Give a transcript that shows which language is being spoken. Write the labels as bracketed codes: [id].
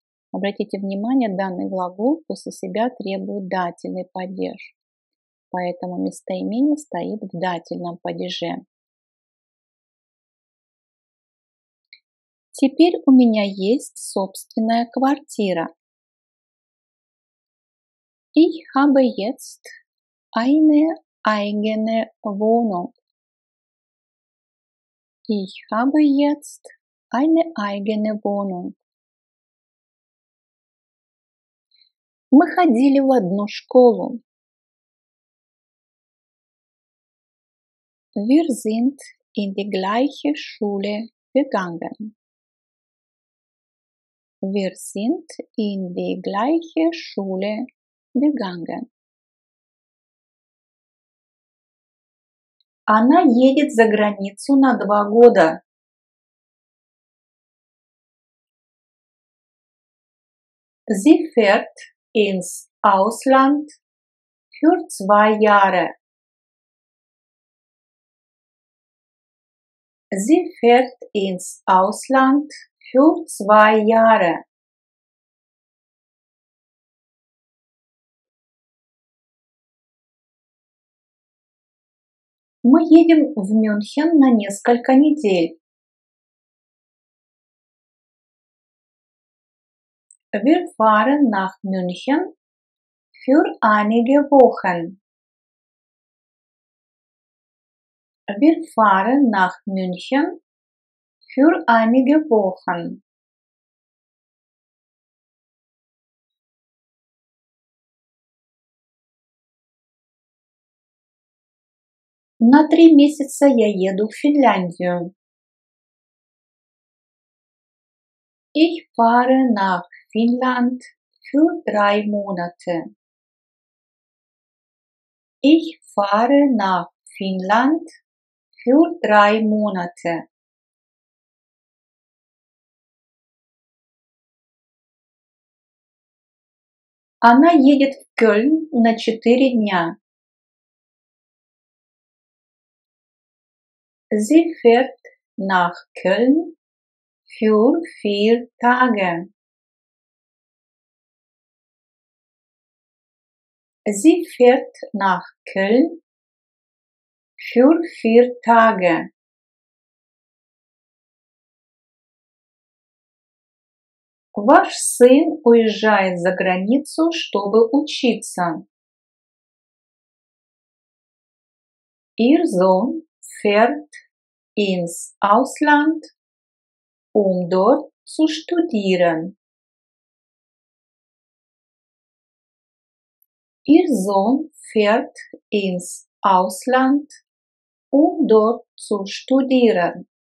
[ru] Обратите внимание, данный глагол после себя требует дательный падеж, поэтому местоимение стоит в дательном падеже. Теперь у меня есть собственная квартира. [de] Ich habe jetzt eine eigene Wohnung. Ich habe jetzt eine eigene Wohnung. [ru] Мы ходили в одну школу. [de] Wir sind in die gleiche Schule gegangen. Wir sind in die gleiche Schule gegangen. [ru] Она едет за границу на 2 года. [de] Sie fährt ins Ausland für 2 Jahre. Sie fährt ins Ausland für 2 Jahre. [ru] Мы едем в Мюнхен на несколько недель. [de] Wir fahren nach München für einige Wochen. Wir fahren nach München für einige Wochen. [ru] На 3 месяца я еду в Финляндию. [de] Ich fahre nach Finnland für 3 Monate. Ich fahre nach Finnland für 3 Monate. [ru] Она едет в Кёльн на 4 дня. [de] Sie fährt nach Köln für 4 Tage. Sie fährt nach Köln für 4 Tage. [ru] Ваш сын уезжает за границу, чтобы учиться. [de] Ihr Sohn fährt ins Ausland, um dort zu studieren. Ihr Sohn fährt ins Ausland, um dort zu studieren.